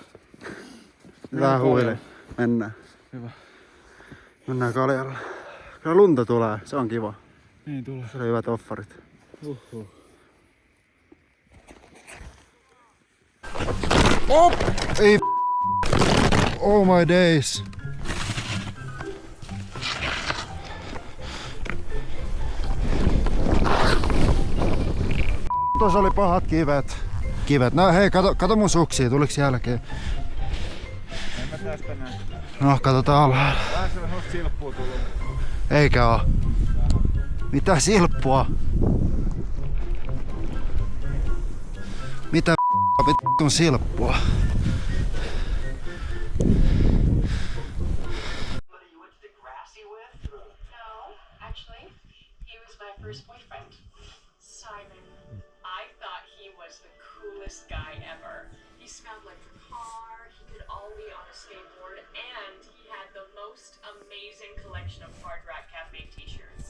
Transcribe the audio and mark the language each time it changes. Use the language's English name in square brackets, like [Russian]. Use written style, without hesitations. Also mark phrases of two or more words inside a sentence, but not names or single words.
[Finnish] Vähän huile. Mennään. Hyvä. Mennään kaljalle. Kyllä lunta tulee, se on kiva. Niin tulee. Se oli hyvät offarit. Oh! [English] Ei oh my days. [Finnish] Tuossa oli pahat kivet. No hei, kato mun suksia, tuliks jälkeen? En mä tästä näe. No, katsotaan alhaalla. Vähän semmoista silppua tullut. Eikä oo. Mitä silppua? Mitä vittun silppua? [English] First boyfriend, Simon. I thought he was the coolest guy ever. He smelled like a car, he could ollie on a skateboard, and he had the most amazing collection of Hard Rock Cafe t-shirts.